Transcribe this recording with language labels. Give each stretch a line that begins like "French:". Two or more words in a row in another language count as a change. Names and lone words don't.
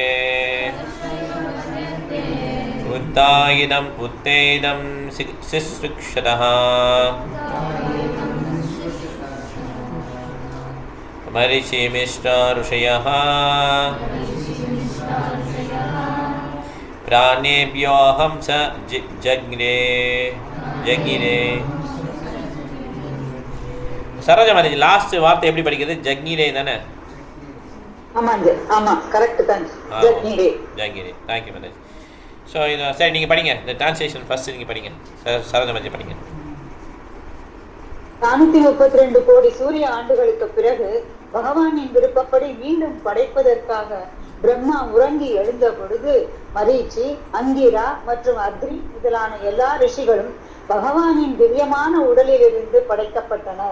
Sanskrit: उत्तायिदम् उत्तेदं शिश्रुक्षतः मरीचिमिश्र ऋषयः प्राणेभ्योऽहं स जज्ञे
Tamil: சரோஜா மாதிரி லாஸ்ட் வார்த்தை எப்படி படிக்கிறது? ஜக்ஞிரே தானே? ஆமாங்க, ஆமா, கரெக்ட் தான். ஜக்ஞிரே. ஜக்ஞிரே.
English: thank you
Tamil: மேனேஜ். ஸோ இது சரி, நீங்கள் படிங்க. இந்த
English: translation first
Tamil: நீங்கள் படிங்க. சரோஜா மாதிரி படிங்க. 432 கோடி சூரிய ஆண்டுகளுக்கு பிறகு பகவானின் விருப்பப்படி மீண்டும் படைப்பதற்காக பிரம்மா உறங்கி எழுந்த பொழுது மரீச்சி, அங்கிரா மற்றும் அக்னி முதலான எல்லா ரிஷிகளும் பகவானின் திவ்யமான உடலிலிருந்து படைக்கப்பட்டனர்.